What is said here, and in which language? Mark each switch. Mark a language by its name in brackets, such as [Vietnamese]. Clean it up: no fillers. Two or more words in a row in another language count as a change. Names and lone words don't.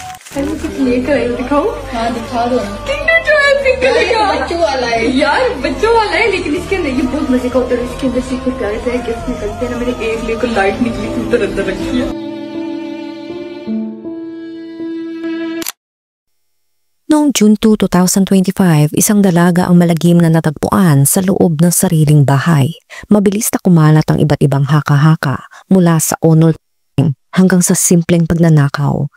[Hindi] अरे कुछ लेकर आई हो, दिखाओ। हाँ दिखा दो। किंडर जॉय [English] pink color [Hindi] का बच्चों वाला है यार, बच्चों वाला है, लेकिन इसके अंदर ये बहुत मजे का होता है। इसके अंदर से कुछ प्यारे प्यारे गिफ्ट निकलते हैं ना। मैंने एक लेकर लाइट निकली थी उधर अंदर रखी है। [Filipino] Noong June 2, 2025, isang dalaga ang malagim na natagpuan sa loob ng sariling bahay. Mabilis na kumalat ang iba't ibang haka-haka mula sa honor hanggang sa simpleng pagnanakaw.